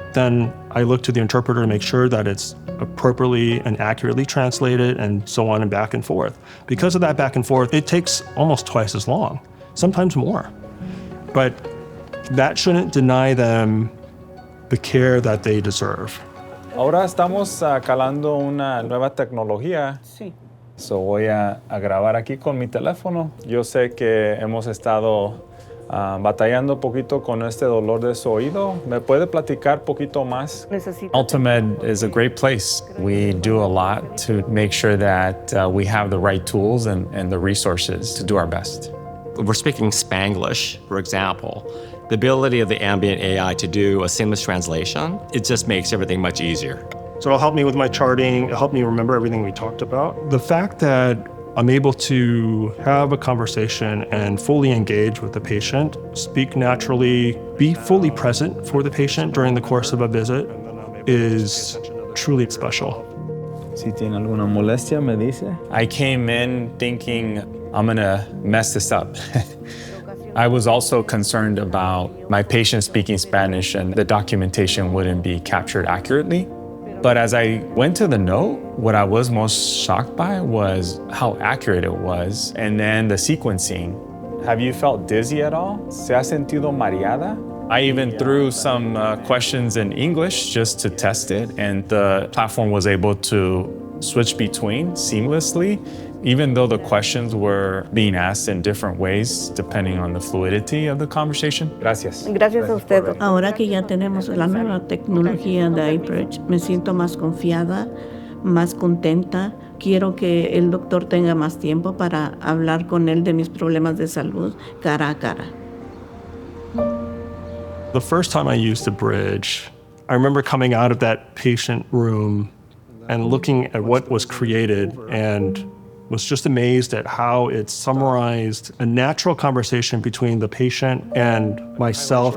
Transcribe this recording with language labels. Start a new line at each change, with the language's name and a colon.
English: Then I look to the interpreter to make sure that it's appropriately and accurately translated and so on and back and forth. Because of that back and forth, it takes almost twice as long, sometimes more. But that shouldn't deny them the care that they deserve.
Spanish: Ahora estamos calando una nueva tecnología. Sí.
English: So
Spanish: voy a grabar aquí con mi teléfono. Yo sé que hemos estado batallando un poquito con este dolor de su oído. ¿Me puede platicar un poquito más?
English: AltaMed is a great place. We do a lot to make sure that we have the right tools and the resources to do our best. We're speaking Spanglish, for example. The ability of the ambient AI to do a seamless translation, it just makes everything much easier. So it'll help me with my charting, it'll help me remember everything we talked about. The fact that I'm able to have a conversation and fully engage with the patient, speak naturally, be fully present for the patient during the course of a visit is truly special.
Spanish: Si tiene alguna molestia, me dice.
English: I came in thinking I'm gonna mess this up. I was also concerned about my patient speaking Spanish and the documentation wouldn't be captured accurately. But as I went to the note, what I was most shocked by was how accurate it was, and then the sequencing. Have you felt dizzy at all?
Spanish: ¿Se ha sentido mareada?
English: I even threw some questions in English just to test it, and the platform was able to switch between seamlessly, even though the questions were being asked in different ways depending on the fluidity of the conversation.
Spanish: Gracias. Gracias a usted, doctor. Ahora que ya tenemos la nueva tecnología de Abridge, me siento más confiada, más contenta. Quiero que el doctor tenga más tiempo para hablar con él de mis problemas de salud cara a cara.
English: The first time I used Abridge, I remember coming out of that patient room and looking at what was created and was just amazed at how it summarized a natural conversation between the patient and myself.